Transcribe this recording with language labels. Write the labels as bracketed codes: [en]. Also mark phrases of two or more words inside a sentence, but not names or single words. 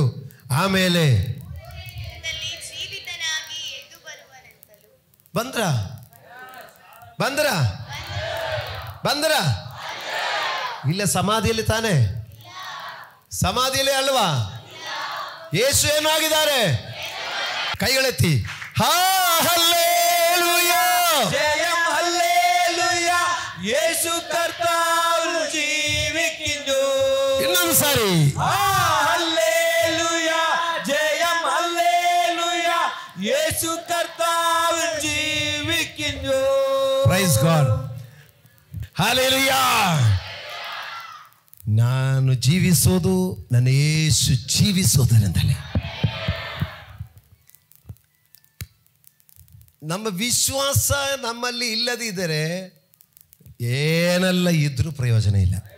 [kn] ಆಮೇಲೆ ಬಂದ್ರ ಬಂದ್ರ ಬಂದ್ರ ಇಲ್ಲ, ಸಮಾಧಿಯಲ್ಲಿ ತಾನೆ? ಸಮಾಧಿಯಲ್ಲಿ ಅಲ್ವಾ? ಯೇಸು ಏನಾಗಿದ್ದಾರೆ? ಕೈಗಳೆತ್ತಿ ಹಾ ಹಲ್ಲೇಲೂಯಾ, [ml] ജയം ഹല്ലേലൂയ, യേശു കർത്താവ് ജീവിക്കുന്നു. [kn] ಇನ್ನೊಂದು ಸಾರಿ [ml] ആ ഹല്ലേലൂയ, ജയം ഹല്ലേലൂയ, യേശു കർത്താവ് ജീവിക്കുന്നു. [en] Praise God, Hallelujah. [kn] ನಾನು ಜೀವಿಸೋದು ನನ್ನ ಯೇಸು ಜೀವಿಸೋದರಿಂದಲೇ. ನಮ್ಮ ವಿಶ್ವಾಸ ನಮ್ಮಲ್ಲಿ ಇಲ್ಲದಿದ್ದರೆ ಏನೆಲ್ಲ ಇದ್ರೂ ಪ್ರಯೋಜನ ಇಲ್ಲ.